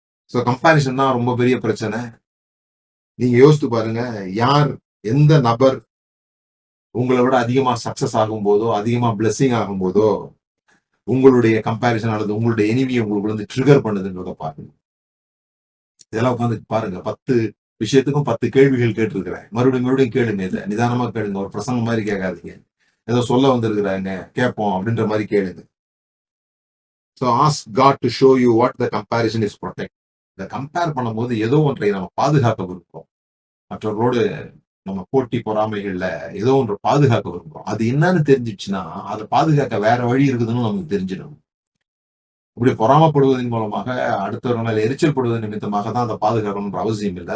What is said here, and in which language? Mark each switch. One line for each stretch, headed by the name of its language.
Tamil: So comparison தான் ரொம்ப பெரிய பிரச்சனை. நீங்க யோசித்து பாருங்க, யார் எந்த நபர் உங்களை விட அதிகமா சக்சஸ் ஆகும் போதோ, அதிகமா பிளெஸிங் ஆகும் போதோ, உங்களுடைய கம்பாரிசன் அல்லது உங்களுடைய எனிமியை உங்களுக்கு ட்ரிகர் பண்ணுதுன்றத பாருங்க. இதெல்லாம் உட்காந்து பாருங்க. 10 விஷயத்துக்கும் 10 கேள்விகள் கேட்டிருக்கிறேன். மறுபடியும் கேளுங்க. இதை நிதானமா கேளுங்க. ஒரு பிரசங்கம் மாதிரி கேட்காதீங்க. ஏதோ சொல்ல வந்திருக்கிறாங்க கேட்போம் அப்படின்ற மாதிரி கேளுங்க.
English: So ask God to show you what the comparison is protect.
Tamil: இந்த கம்பேர் பண்ணும்போது ஏதோ ஒன்றை நம்ம பாதுகாக்க விரும்புறோம். மற்றவர்களோடு நம்ம போட்டி பொறாமைகள்ல ஏதோ ஒன்று பாதுகாக்க விரும்புறோம். அது என்னன்னு தெரிஞ்சிச்சுன்னா அதை பாதுகாக்க வேற வழி இருக்குதுன்னு நமக்கு தெரிஞ்சிடும். இப்படி பொறாமப்படுவதன் மூலமாக அடுத்தவர்கள் மேல எரிச்சல் படுவதன் நிமித்தமாக தான் அதை பாதுகாக்கணும்ன்ற அவசியம் இல்லை.